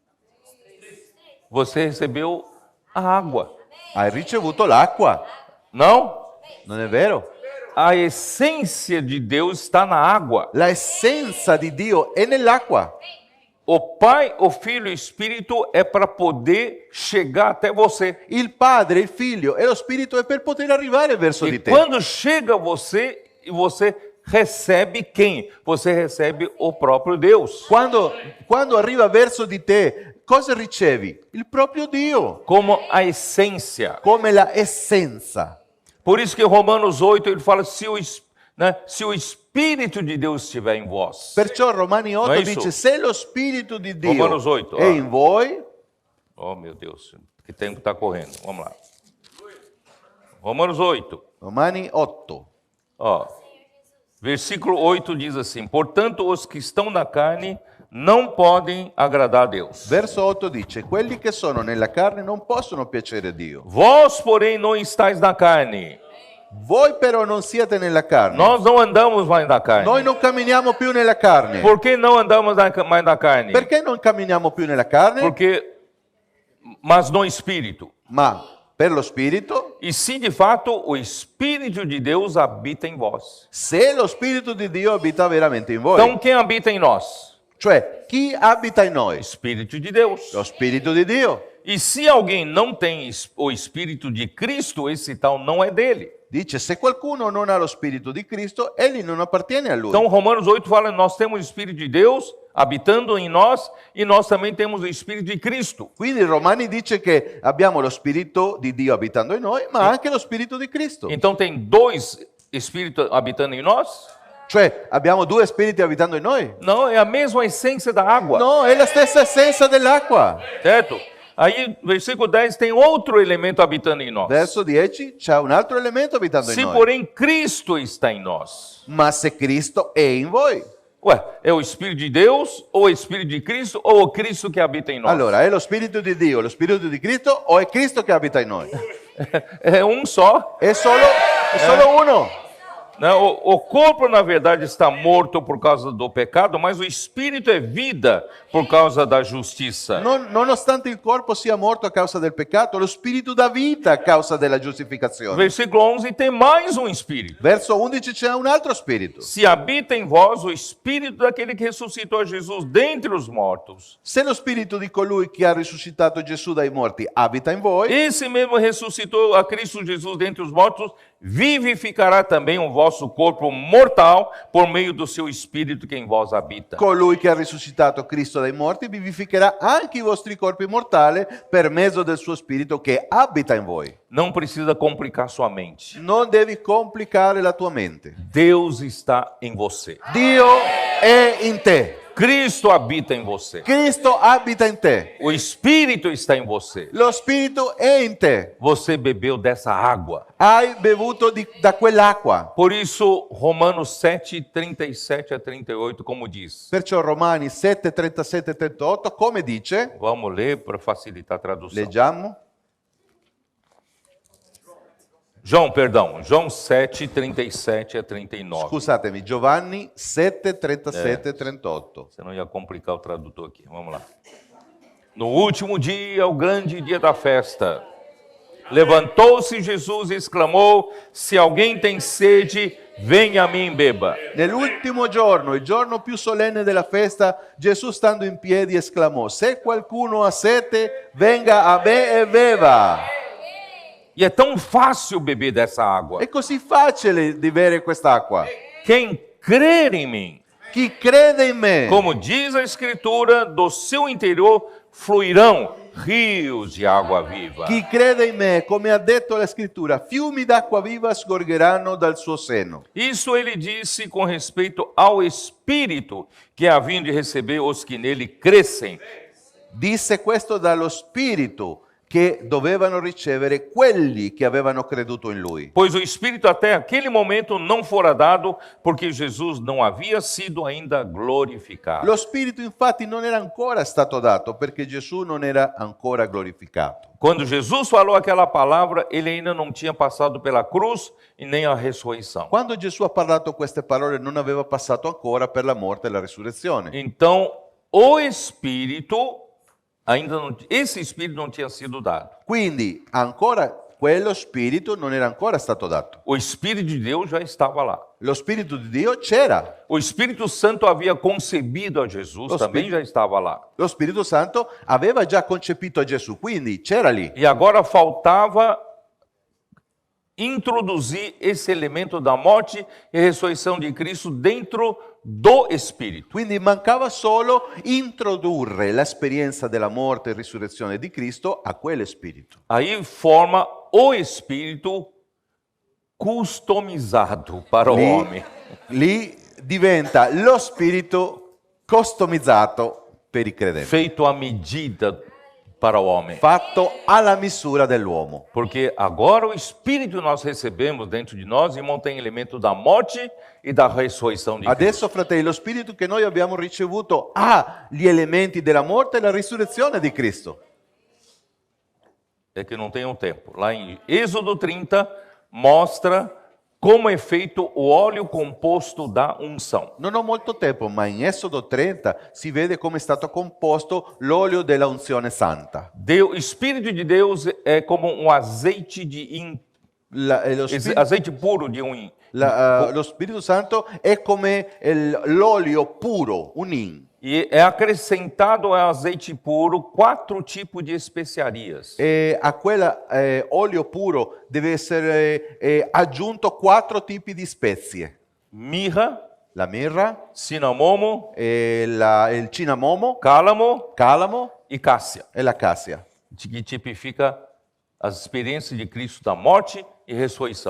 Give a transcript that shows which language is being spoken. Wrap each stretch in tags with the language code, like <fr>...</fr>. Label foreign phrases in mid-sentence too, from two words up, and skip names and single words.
<pt>Você recebeu a água.</pt> <it>Hai ricevuto l'acqua,</it> <pt>Não?</pt> <it>non è vero?</it> <pt>A essência de Deus está na água.</pt> <it>La essenza di Dio è nell'acqua.</it> <pt>O Pai, o Filho e o Espírito é para poder chegar até você.</pt> <it>Il Padre, il Figlio e lo Spirito è per poter arrivare verso</it> <pt>E</pt> <it>di te.</it> <pt>quando chega você, e você recebe quem? Você recebe o próprio Deus.</pt> <it>Quando arriva verso di te, cosa ricevi? Il proprio Dio,</it> <pt>Como a essência.</pt> <it>come la essenza.</it> <pt>Por isso que em Romanos 8 ele fala, se o Espírito de Deus estiver em vós.</pt> <it>Perciò Romani 8 Non è isso? dice, se lo Spirito di Dio</it> <pt>Romanos 8,</pt> <it>è in voi,</it> <pt>Oh, meu Deus, que tempo está correndo. Vamos lá. Romanos 8.</pt> <it>Romani 8,</it> <pt>Ó, versículo 8 diz assim: portanto, os que estão na carne não podem agradar a Deus.</pt> <it>verso 8 dice, quelli che sono nella carne non possono piacere a Dio.</it> <pt>Vós, porém, não estáis na carne.</pt> <it>Voi però non siete nella carne.</it> <pt>Nós não andamos mais na carne.</pt> <it>Noi non camminiamo più nella carne.</it> <pt>Por que não andamos mais na carne?</pt> <it>Perché non camminiamo più nella carne?</it> <pt>Mas no Espírito.</pt> <it>Ma per lo Spirito,</it> <pt>E se de fato o Espírito de Deus habita em vós.</pt> <it>se lo Spirito di Dio abita veramente in voi.</it> <pt>Então, quem habita em nós?</pt> <it>Cioè, chi abita in noi?</it> <pt>Espírito de Deus.</pt> <it>Lo Spirito di Dio.</it> <pt>E se alguém não tem o Espírito de Cristo, esse tal não é dele.</pt> <it>Dice, se qualcuno non ha lo Spirito di Cristo, egli non appartiene a lui.</it> <pt>Então, Romanos 8 fala, nós temos o Espírito de Deus habitando em nós e nós também temos o Espírito de Cristo.</pt> <it>Quindi Romani dice che abbiamo lo Spirito di Dio abitando in noi, ma anche lo Spirito di Cristo.</it> <pt>Então, tem dois Espíritos habitando em nós?</pt> <it>Cioè, abbiamo due spiriti abitando in noi?</it> <pt>Não, é a mesma essência da água.</pt> <it>No, è la stessa essenza dell'acqua.</it> <pt>Certo? Aí, versículo 10, tem outro elemento habitando em nós.</pt> <it>Verso 10 c'è un altro elemento abitando in</it> <pt>Se,</pt> <it>noi.</it> <pt>porém, Cristo está em nós.</pt> <it>Ma se Cristo è in voi,</it> <pt>Ué, é o Espírito de Deus, ou o Espírito de Cristo, ou o Cristo que habita em nós?</pt> <it>allora è lo Spirito di Dio, lo Spirito di Cristo o è Cristo che abita in noi?</it> <pt>É um só.</pt> <it>È solo uno.</it> <pt>Né? O corpo, na verdade, está morto por causa do pecado, mas o Espírito é vida por causa da justiça.</pt> <it>Nonostante il corpo sia morto a causa del peccato, lo Spirito dà vita a causa della giustificazione.</it> <pt>Versículo 11 tem mais um Espírito.</pt> <it>Verso 11 c'è un altro Spirito.</it> <pt>Se habita em vós o Espírito daquele que ressuscitou a Jesus dentre os mortos.</pt> <it>Se lo Spirito di colui che ha risuscitato Gesù dai morti abita in voi,</it> <pt>Esse mesmo ressuscitou a Cristo Jesus dentre os mortos, vivificará também o vosso corpo mortal por meio do seu Espírito que em vós habita.</pt> <it>colui che ha risuscitato Cristo dai morti vivificherà anche i vostri corpi mortali per mezzo del suo Spirito che abita in voi.</it> <pt>Não precisa complicar sua mente.</pt> <it>Non devi complicare la tua mente.</it> <pt>Deus está em você.</pt> <it>Dio è in te.</it> <pt>Cristo habita em você.</pt> <it>Cristo abita in te.</it> <pt>O Espírito está em você.</pt> <it>Lo Spirito è in te.</it> <pt>Você bebeu dessa água.</pt> <it>Hai bevuto da quell'acqua.</it> <pt>Por isso, Romanos 7, 37 a 38, como diz.</pt> <it>Perciò Romani 7, 37 e 38, come dice,</it> <pt>Vamos ler para facilitar a tradução.</pt> <it>leggiamo,</it> <pt>João 7, 37 a 39.</pt> <it>Scusatemi, Giovanni 7, 37 e 38.</it> <pt>Senão ia complicar o tradutor aqui. Vamos lá. No último dia, o grande dia da festa, levantou-se Jesus e exclamou: se alguém tem sede, venha a mim e beba.</pt> <it>Nell'ultimo giorno, il giorno più solenne della festa, Gesù stando in piedi esclamò: se qualcuno ha sete, venga a me e beva.</it> <pt>E é tão fácil beber dessa água.</pt> <it>È così facile di bere quest'acqua.</it> <pt>Quem crer em mim,</pt> <it>Chi crede in me,</it> <pt>como diz a Escritura, do seu interior fluirão rios de água viva.</pt> <it>chi crede in me, come ha detto la scrittura, fiumi d'acqua viva sgorgeranno dal suo seno.</it> <pt>Isso ele disse com respeito ao Espírito que é a fim de receber os que nele crescem.</pt> <it>Disse questo dallo Spirito che dovevano ricevere quelli che avevano creduto in Lui.</it> <pt>Pois o Espírito até aquele momento não fora dado, porque Jesus não havia sido ainda glorificado.</pt> <it>Lo Spirito infatti non era ancora stato dato perché Gesù non era ancora glorificato.</it> <pt>Quando Jesus falou aquela palavra, ele ainda não tinha passado pela cruz e nem a ressurreição.</pt> <it>Quando Gesù ha parlato queste parole non aveva passato ancora per la morte e la risurrezione.</it> <pt>Então, o Espírito esse Espírito não tinha sido dado.</pt> <it>Quindi ancora quello Spirito non era ancora stato dato.</it> <pt>O Espírito de Deus já estava lá.</pt> <it>Lo Spirito di Dio c'era.</it> <pt>O Espírito Santo havia concebido a Jesus, também já estava lá.</pt> <it>Lo Spirito Santo aveva già concepito a Gesù, quindi c'era lì.</it> <pt>E agora faltava introduzir esse elemento da morte e ressurreição de Cristo dentro do Espírito.</pt> <it>Quindi mancava solo introdurre l'esperienza della morte e risurrezione di Cristo a quell'Espirito.</it> <pt>Aí forma o Espírito customizado para o homem.</pt> <it>Lì diventa lo Spirito customizzato per i credenti,</it> <pt>Feito à medida para o homem.</pt> <it>fatto alla misura dell'uomo.</it> <pt>Porque agora o Espírito que nós recebemos dentro de nós, irmão, tem elemento da morte e da ressurreição de Cristo.</pt> <it>Adesso, fratelli, lo Spirito che noi abbiamo ricevuto ha gli elementi della morte e della risurrezione di Cristo.</it> <pt>É que não tem um tempo. Lá em Êxodo 30, mostra como é feito o óleo composto da unção.</pt> <it>Non ho molto tempo, ma in Esodo 30 si vede come è stato composto l'olio della unzione santa.</it> <pt>O Espírito de Deus é como um azeite azeite puro de</pt> <it>Lo Spirito Santo è come l'olio puro, un in.</it> <pt>E é acrescentado ao azeite puro 4 tipos de especiarias.</pt> <it>E a quell'olio puro deve essere aggiunto 4 tipi di spezie.</it> <pt>Mirra,</pt> <it>La mirra,</it> <pt>cinamomo,</pt> <it>il cinnamomo,</it> <pt>cálamo</pt> <it>calamo</it> <pt>e cássia,</pt> <it>e la cassia.</it> <pt>que tipifica as experiências de Cristo da morte e ressurreição.</pt>